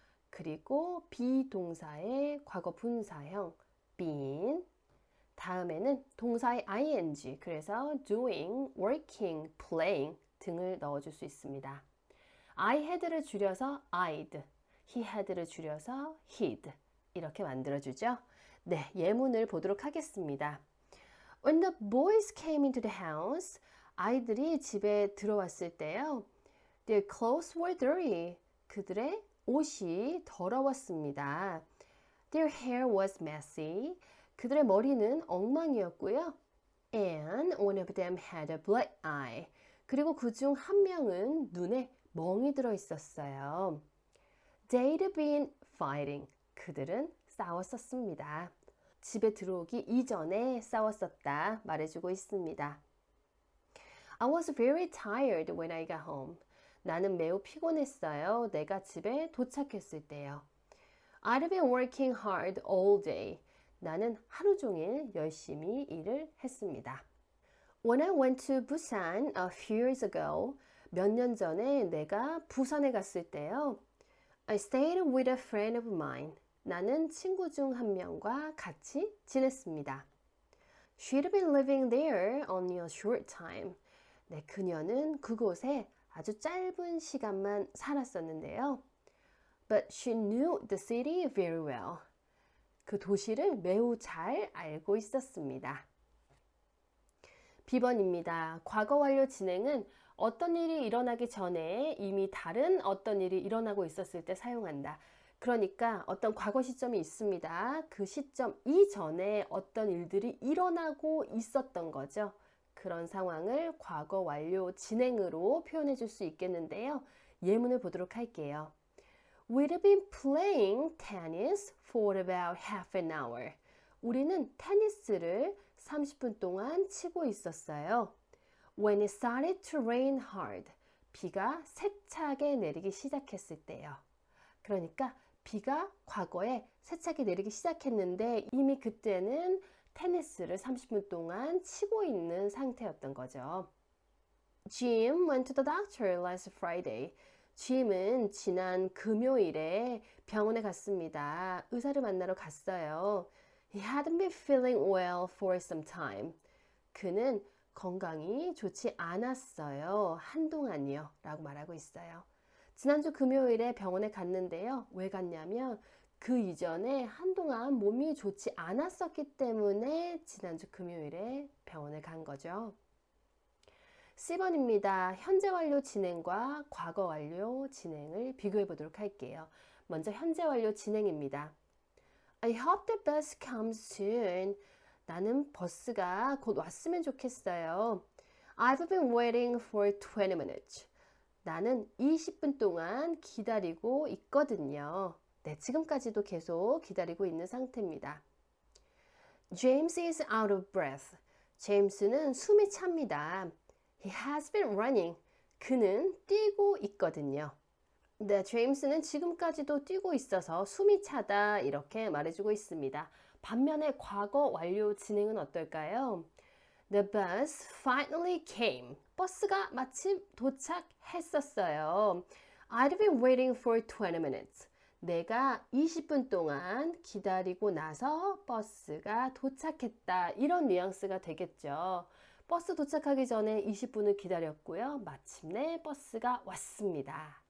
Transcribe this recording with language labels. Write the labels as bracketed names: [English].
[Korean] 그리고 비동사의 과거 분사형 been, 다음에는 동사의 ing, 그래서 doing, working, playing 등을 넣어줄 수 있습니다. I had를 줄여서 I'd, he had를 줄여서 he'd 이렇게 만들어주죠. 네, 예문을 보도록 하겠습니다. [English] When the boys came into the house, [Korean] 아이들이 집에 들어왔을 때요. [English] Their clothes were dirty. [Korean] 그들의 옷이 더러웠습니다. [English] Their hair was messy. [Korean] 그들의 머리는 엉망이었고요. [English] And one of them had a black eye. [Korean] 그리고 그중 한 명은 눈에 멍이 들어 있었어요. [English] They'd been fighting. [Korean] 그들은 싸웠었습니다. 집에 들어오기 이전에 싸웠었다 말해주고 있습니다. [English] I was very tired when I got home. [Korean] 나는 매우 피곤했어요. 내가 집에 도착했을 때요. [English] I'd been working hard all day. [Korean] 나는 하루 종일 열심히 일을 했습니다. [English] When I went to Busan a few years ago, [Korean] 몇 년 전에 내가 부산에 갔을 때요. [English] I stayed with a friend of mine. [Korean] 나는 친구 중 한 명과 같이 지냈습니다. [English] She'd been living there only a short time. [Korean] 네, 그녀는 그곳에 아주 짧은 시간만 살았었는데요. [English] But she knew the city very well. [Korean] 그 도시를 매우 잘 알고 있었습니다. B번입니다. 과거 완료 진행은 어떤 일이 일어나기 전에 이미 다른 어떤 일이 일어나고 있었을 때 사용한다. 그러니까 어떤 과거 시점이 있습니다. 그 시점 이전에 어떤 일들이 일어나고 있었던 거죠. 그런 상황을 과거 완료 진행으로 표현해 줄 수 있겠는데요. 예문을 보도록 할게요. [English] We'd been playing tennis for about half an hour. [Korean] 우리는 테니스를 30분 동안 치고 있었어요. [English] When it started to rain hard. [Korean] 비가 세차게 내리기 시작했을 때요. 그러니까 비가 과거에 세차게 내리기 시작했는데 이미 그때는 테니스를 30분 동안 치고 있는 상태였던 거죠. [English] Jim went to the doctor last Friday. [Korean] 짐은 지난 금요일에 병원에 갔습니다. 의사를 만나러 갔어요. [English] He hadn't been feeling well for some time. [Korean] 그는 건강이 좋지 않았어요. 한동안이요. 라고 말하고 있어요. 지난주 금요일에 병원에 갔는데요. 왜 갔냐면 그 이전에 한동안 몸이 좋지 않았었기 때문에 지난주 금요일에 병원에 간 거죠. C번입니다. 현재 완료 진행과 과거 완료 진행을 비교해 보도록 할게요. 먼저 현재 완료 진행입니다. [English] I hope the bus comes soon. [Korean] 나는 버스가 곧 왔으면 좋겠어요. [English] I've been waiting for 20 minutes. [Korean] 나는 20분 동안 기다리고 있거든요. 네, 지금까지도 계속 기다리고 있는 상태입니다. [English] James is out of breath. [Korean] 제임스는 숨이 찹니다. [English] He has been running. [Korean] 그는 뛰고 있거든요. 네, 제임스는 지금까지도 뛰고 있어서 숨이 차다 이렇게 말해주고 있습니다. 반면에 과거 완료 진행은 어떨까요? [English] The bus finally came. [Korean] 버스가 마침 도착했었어요. [English] I'd been waiting for 20 minutes. [Korean] 내가 20분 동안 기다리고 나서 버스가 도착했다. 이런 뉘앙스가 되겠죠. 버스 도착하기 전에 20분을 기다렸고요. 마침내 버스가 왔습니다.